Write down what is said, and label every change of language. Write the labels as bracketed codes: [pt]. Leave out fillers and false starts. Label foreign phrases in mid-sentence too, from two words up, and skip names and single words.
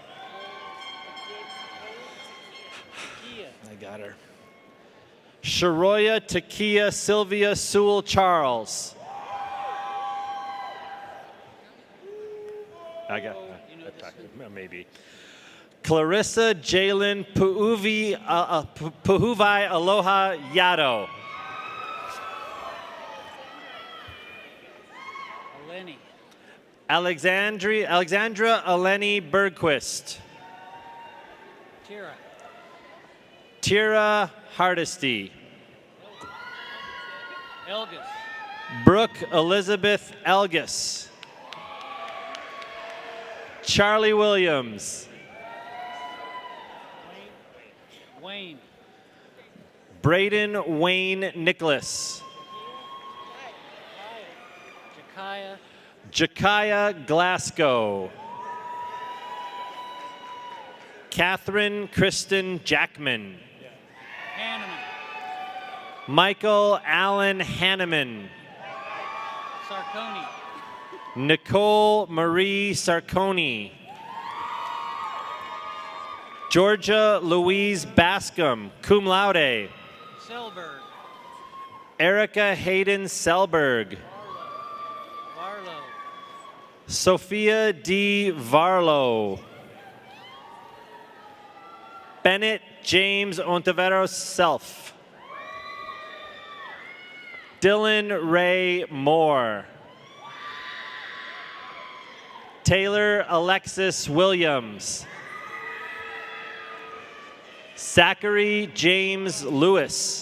[en] I got her. Sharoya Takia Sylvia Sewell Charles. I got maybe. Clarissa Jalen Puhuvai Aloha Yado. Eleni. Alexandra Eleni Bergquist. Tira. Tira Hardesty. Elgus. Brooke Elizabeth Elgus. Charlie Williams. Wayne. Braden Wayne Nicholas. Jakaya. Jakaya Glasgow. Catherine Kristen Jackman. Hanneman. Michael Allen Hanneman. Sarconi. Nicole Marie Sarconi. Georgia Louise Bascom, [la] cum laude. [en] Selberg. Erica Hayden Selberg. Barlow. Sophia D. Varlow. Bennett James Ontiveros Self. Dylan Ray Moore. Taylor Alexis Williams. Zachary James Lewis.